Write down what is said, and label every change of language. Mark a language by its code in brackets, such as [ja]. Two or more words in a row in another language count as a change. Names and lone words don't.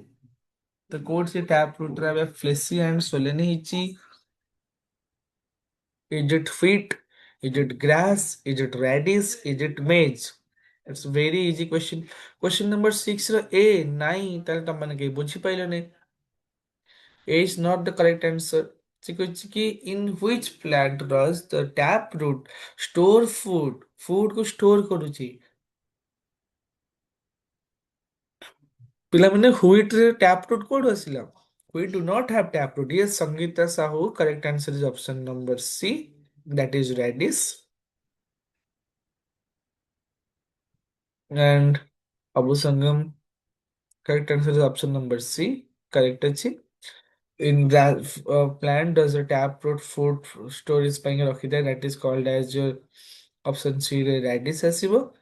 [en] The code से tap root रा fleshy and swollen ହେଇଛି. Is it wheat? Is it grass? Is it radish? Is it maize? It's a very easy question. Question number [or] 6 ର A ନାଇଁ ତାହେଲେ ତମମାନେ କେହି ବୁଝିପାଇଲନି. [en] A is not the correct answer. [or] ସେ କହିଛି କି [en] in which plant does the tap root store food? [or] Food କୁ store କରୁଛି. ପିଲାମାନେ wheat ରେ [en] tap root [or] କୋଉଠୁ ଆସିଲା? [en] We do not have tap root. Yes, Sangeeta Sahu. Correct answer is option number C. That is radish. And Abu Sangam, correct answer is option number C. Correct ଅଛି. In that plant does a taproot food storage [or] ପାଇଁ ରଖିଥାଏ, [en] that is called as your option C ରେ radish ଆସିବ.